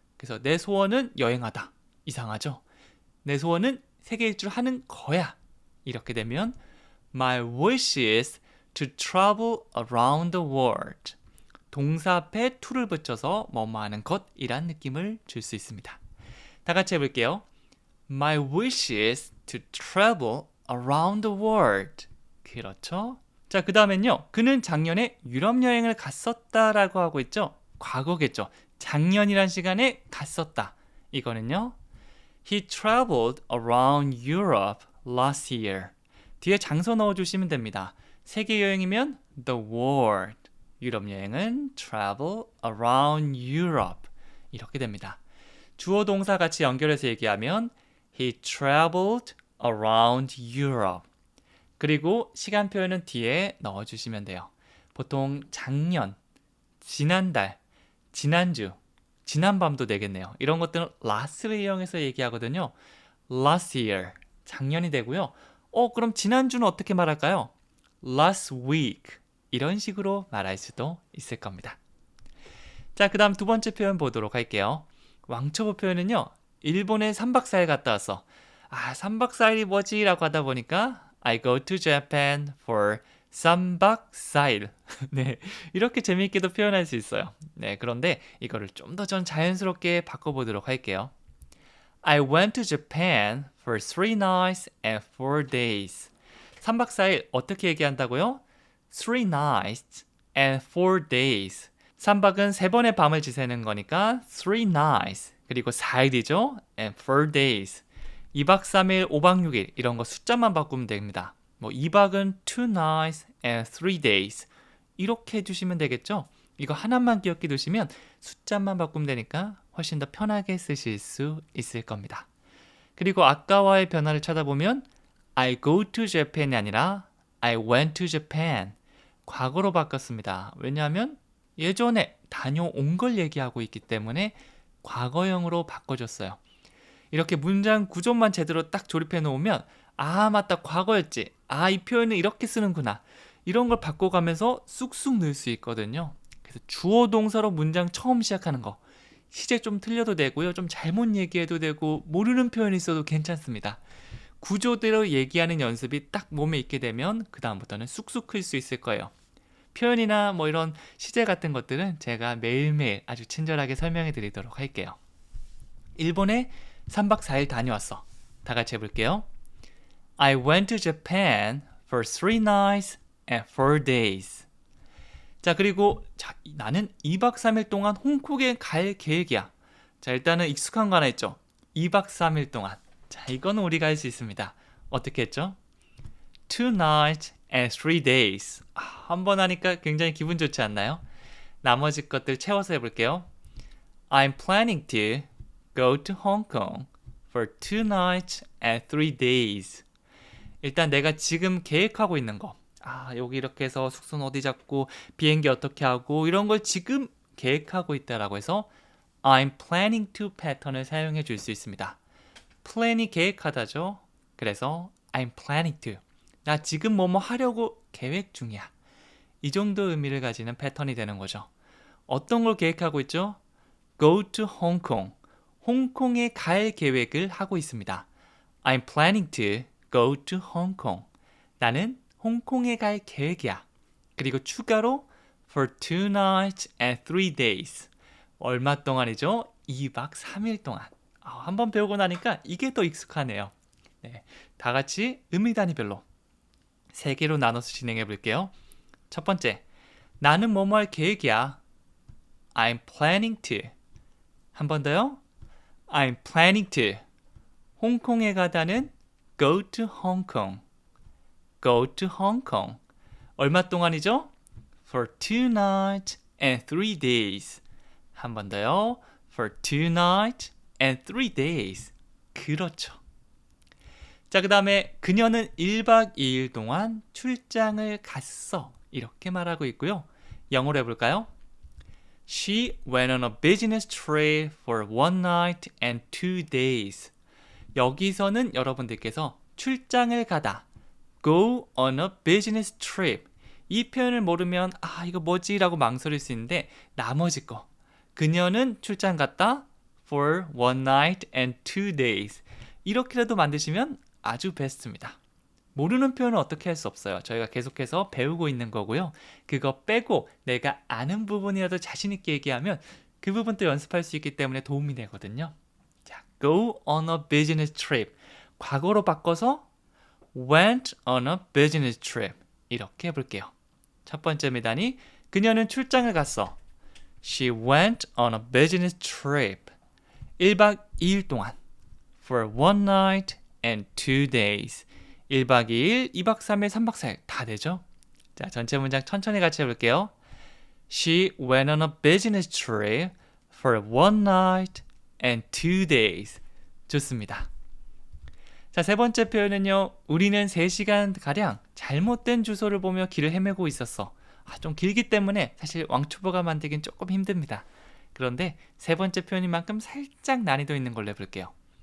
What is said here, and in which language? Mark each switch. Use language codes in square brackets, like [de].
[ko] 그래서 내 소원은 여행하다. 이상하죠? 내 소원은 세계 일주를 하는 거야. 이렇게 되면 [en] My wish is to travel around the world. [ko] 동사 앞에 to를 붙여서 뭐뭐 하는 것이란 느낌을 줄 수 있습니다. 다 같이 해볼게요. [en] My wish is to travel around the world. [ko] 그렇죠? 자, 그 다음엔요. 그는 작년에 유럽 여행을 갔었다라고 하고 있죠. 과거겠죠. 작년이란 시간에 갔었다. 이거는요. [en] He traveled around Europe last year. [ko] 뒤에 장소 넣어주시면 됩니다. 세계 여행이면 [en] the world. [ko] 유럽 여행은 [en] travel around Europe. [ko] 이렇게 됩니다. 주어 동사 같이 연결해서 얘기하면 [en] He traveled around Europe. [ko] 그리고 시간 표현은 뒤에 넣어주시면 돼요. 보통 작년, 지난달, 지난주, 지난밤도 되겠네요. 이런 것들은 last를 이용해서 얘기하거든요. [en] last year, [ko] 작년이 되고요. 그럼 지난주는 어떻게 말할까요? [en] last week, [ko] 이런 식으로 말할 수도 있을 겁니다. 자, 그 다음 두 번째 표현 보도록 할게요. 왕초보 표현은요, 일본에 3박 4일 갔다 왔어. 3박 4일이 뭐지? 라고 하다 보니까 [en] I go to Japan for [ko] 3박 4일. 네, 이렇게 재미있게도 표현할 수 있어요. 네, 그런데 이거를 좀 더 전 자연스럽게 바꿔보도록 할게요. [en] I went to Japan for 3 nights and 4 days. [ko] 3박 4일 어떻게 얘기한다고요? [en] 3 nights and 4 days. [ko] 3박은 3번의 밤을 지새는 거니까 [en] 3 nights. [ko] 그리고 4일이죠. [en] and 4 days. [ko] 2박 3일, 5박 6일 이런 거 숫자만 바꾸면 됩니다. 뭐 2박은 [en] 2 nights and 3 days. [ko] 이렇게 해주시면 되겠죠? 이거 하나만 기억해 두시면 숫자만 바꾸면 되니까 훨씬 더 편하게 쓰실 수 있을 겁니다. 그리고 아까와의 변화를 찾아보면 [en] I go to Japan이 [ko] 아니라 [en] I went to Japan. [ko] 과거로 바꿨습니다. 왜냐하면 예전에 다녀온 걸 얘기하고 있기 때문에 과거형으로 바꿔줬어요. 이렇게 문장 구조만 제대로 딱 조립해 놓으면 맞다, 과거였지. 이 표현을 이렇게 쓰는구나. 이런 걸 바꿔가면서 쑥쑥 넣을 수 있거든요. 그래서 주어 동사로 문장 처음 시작하는 거. 시제 좀 틀려도 되고요. 좀 잘못 얘기해도 되고 모르는 표현이 있어도 괜찮습니다. 구조대로 얘기하는 연습이 딱 몸에 있게 되면 그 다음부터는 쑥쑥 클 수 있을 거예요. 표현이나 뭐 이런 시제 같은 것들은 제가 매일매일 아주 친절하게 설명해 드리도록 할게요. 일본에 3박 4일 다녀왔어. 다 같이 해볼게요. [en] I went to Japan for 3 nights and 4 days. [ko] 자, 그리고 나는 2박 3일 동안 홍콩에 갈 계획이야. 자, 일단은 익숙한 거 하나 있죠. 2박 3일 동안. 자, 이거는 우리가 할 수 있습니다. 어떻게 했죠? [en] 2 nights and 3 days. [ko] 한 번 하니까 굉장히 기분 좋지 않나요? 나머지 것들 채워서 해볼게요. [en] I'm planning to go to Hong Kong for 2 nights and 3 days. [ko] 일단 내가 지금 계획하고 있는 거. 여기 이렇게 해서 숙소는 어디 잡고 비행기 어떻게 하고 이런 걸 지금 계획하고 있다라고 해서 [en] I'm planning to [ko] 패턴을 사용해 줄 수 있습니다. plan이 계획하다죠. [en] 그래서 I'm planning to. [ko] 나 지금 뭐뭐 하려고 계획 중이야. 이 정도 의미를 가지는 패턴이 되는 거죠. 어떤 걸 계획하고 있죠? [en] Go to Hong Kong. [ko] 홍콩에 갈 계획을 하고 있습니다. [en] I'm planning to go to Hong Kong. [ko] 나는 홍콩에 갈 계획이야. 그리고 추가로 [en] for 2 nights and 3 days. [ko] 얼마 동안이죠? 2박 3일 동안. 한번 배우고 나니까 이게 더 익숙하네요. 네, 다 같이 의미 단위별로 3개로 나눠서 진행해 볼게요. 첫 번째, 나는 뭐뭐 할 계획이야. [en] I'm planning to. [ko] 한 번 더요. [en] I'm planning to. [ko] 홍콩에 가다는 [en] go to Hong Kong. Go to Hong Kong. [ko] 얼마 동안이죠? [en] For 2 nights and 3 days. [ko] 한 번 더요. [en] For 2 nights and 3 days. [ko] 그렇죠. 자, 그 다음에 그녀는 1박 2일 동안 출장을 갔어. 이렇게 말하고 있고요. 영어로 해볼까요? [en] She went on a business trip for 1 night and 2 days. [ko] 여기서는 여러분들께서 출장을 가다. [en] Go on a business trip. [ko] 이 표현을 모르면 이거 뭐지? 라고 망설일 수 있는데 나머지 거. 그녀는 출장 갔다 [en] for 1 night and 2 days. [ko] 이렇게라도 만드시면 아주 베스트입니다. 모르는 표현은 어떻게 할 수 없어요. 저희가 계속해서 배우고 있는 거고요. 그거 빼고 내가 아는 부분이라도 자신 있게 얘기하면 그 부분도 연습할 수 있기 때문에 도움이 되거든요. [en] 자, go on a business trip. [ko] 과거로 바꿔서 [en] went on a business trip. [ko] 이렇게 해볼게요. 첫 번째 미단이 그녀는 출장을 갔어. [en] She went on a business trip. [ko] 1박 2일 동안. [en] For 1 night and 2 days. [ko] 1박 2일, 2박 3일, 3박 4일 다 되죠? 자, 전체 문장 천천히 같이 해볼게요. [en] She went on a business trip for 1 night and 2 days. [ko] 좋습니다. 자, 세 번째 표현은요. 우리는 3시간가량 잘못된 주소를 보며 길을 헤매고 있었어. 좀 길기 때문에 사실 왕초보가 만들긴 조금 힘듭니다. 그런데 세 번째 표현인 만큼 살짝 난이도 있는 걸로 해볼게요.